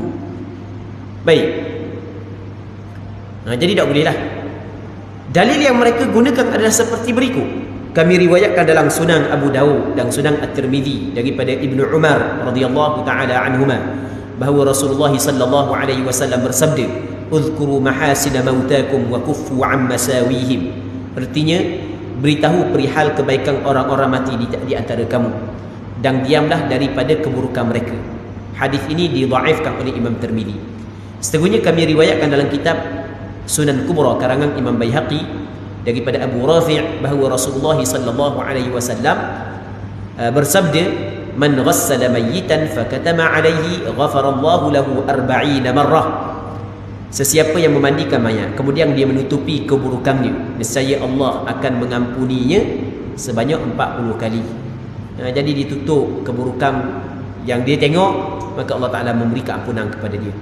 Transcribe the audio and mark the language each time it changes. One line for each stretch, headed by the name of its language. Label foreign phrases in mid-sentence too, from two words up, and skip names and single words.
Malay: Baik. Jadi tak boleh lah. Dalil yang mereka gunakan adalah seperti berikut. Kami riwayatkan dalam Sunan Abu Dawud dan Sunan At-Tirmidzi daripada Ibnu Umar
Arabic: رضي الله تعالى عنهما
Malay: bahawa Rasulullah
Arabic: صلى الله عليه وسلم
Malay: bersabda,
Arabic: "اذكروا محاسن موتاكم وكفوا عن مساويهم."
Malay: Artinya, beritahu perihal kebaikan orang-orang mati di antara kamu dan diamlah daripada keburukan mereka. Hadis ini didhaifkan oleh Imam Tirmidzi. Setengahnya kami riwayatkan dalam kitab Sunan Kubra karangan Imam Baihaqi daripada Abu Rafi' bahawa Rasulullah
Arabic: صلى الله عليه وسلم
Malay: bersabda,
Arabic: "من غسل ميتا فكتم عليه غفر الله له 40 مرة."
Malay: Sesiapa yang memandikan mayat kemudian dia menutupi keburukannya, nescaya Allah akan mengampuninya sebanyak 40 kali. Jadi ditutup keburukan yang dia tengok, maka Allah Taala memberi keampunan kepada dia.